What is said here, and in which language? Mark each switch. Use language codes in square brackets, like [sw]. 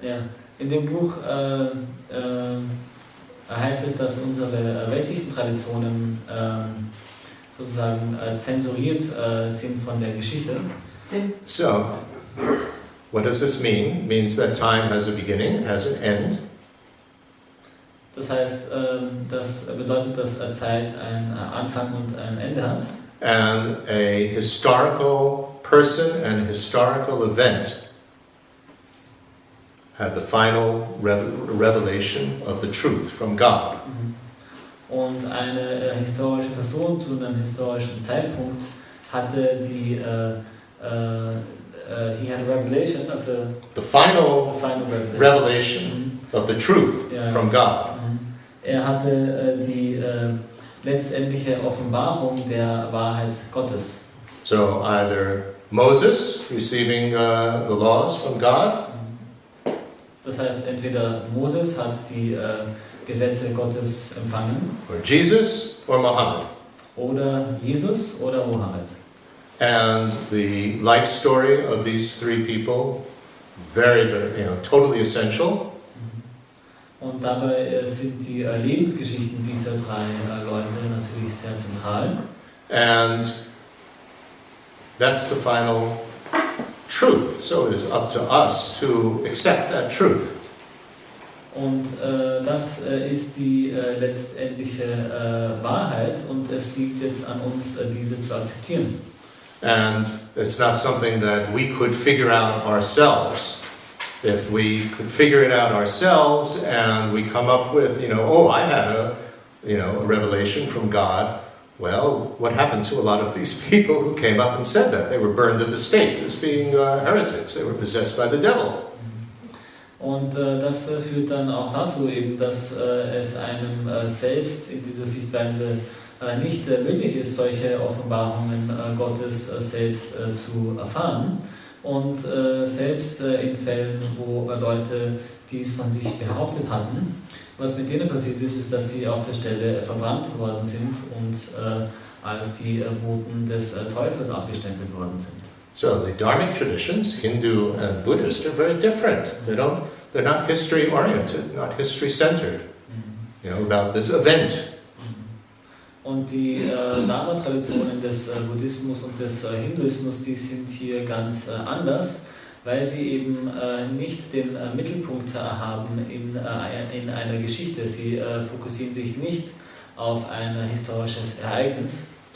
[de] Ja, in dem Buch heißt es, dass unsere westlichen Traditionen sozusagen zensuriert sind von der Geschichte. [en] So, what does this mean? It means that time has a beginning, it has an end. [de] Das heißt, das bedeutet, dass Zeit einen Anfang und ein Ende hat. [en] And a historical person and historical event had the final revelation of the truth from God. [de] Und eine historische Person zu einem historischen Zeitpunkt hatte die [en] he had a revelation of the final revelation of the truth from God. [de] Er hatte die letztendliche Offenbarung der Wahrheit Gottes. [en] So either Moses receiving the laws from God. [de] Das heißt, entweder Moses hat die Gesetze Gottes empfangen. [en] Or Jesus or Muhammad. [de] Oder Jesus oder Mohammed. [en] And the life story of these three people, very, totally essential. [de] Und dabei sind die Lebensgeschichten dieser drei Leute natürlich sehr zentral. [en] And that's the final truth. So it is up to us to accept that truth. [de] Und das ist die letztendliche Wahrheit und es liegt jetzt an uns, diese zu akzeptieren. [en] And it's not something that we could figure out ourselves. If we could figure it out ourselves and we come up with, I had a revelation from God. Well, what happened to a lot of these people who came up and said that? They were burned at the stake as being heretics. They were possessed by the devil. [de] Und das führt dann auch dazu eben, dass es einem selbst in dieser Sichtweise nicht möglich ist, solche Offenbarungen Gottes selbst zu erfahren. Und selbst in Fällen, wo Leute dies von sich behauptet hatten, was mit denen passiert ist, ist, dass sie auf der Stelle verbrannt worden sind und als die Boten des Teufels abgestempelt worden sind. [en] So the Dharmic traditions, Hindu and Buddhist, are very different. They're not history-oriented, not history-centered. About this event. [de] Und die Dharma-Traditionen des Buddhismus und des Hinduismus, die sind hier ganz anders, weil sie eben nicht den Mittelpunkt haben in einer Geschichte. Sie fokussieren sich nicht auf ein historisches Ereignis.